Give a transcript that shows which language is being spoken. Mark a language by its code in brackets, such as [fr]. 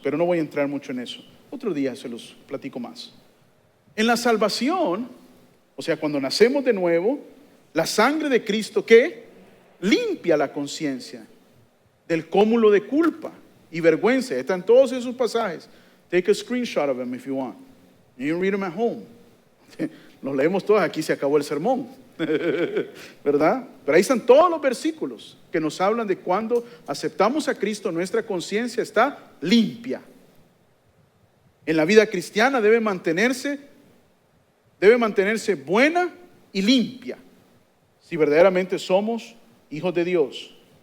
[es] Pero no voy a entrar mucho en eso. Otro día se los platico más. En la salvación, o sea, cuando nacemos de nuevo, la sangre de Cristo, ¿qué? Limpia la conciencia del cúmulo de culpa y vergüenza. Están todos esos pasajes. [en] Take a screenshot of them if you want. You can read them at home. [es] Los leemos todos, aquí se acabó el sermón. ¿Verdad? Pero ahí están todos los versículos que nos hablan de cuando aceptamos a Cristo, nuestra conciencia está limpia. En la vida cristiana debe mantenerse buena y limpia, si verdaderamente somos hijos de Dios.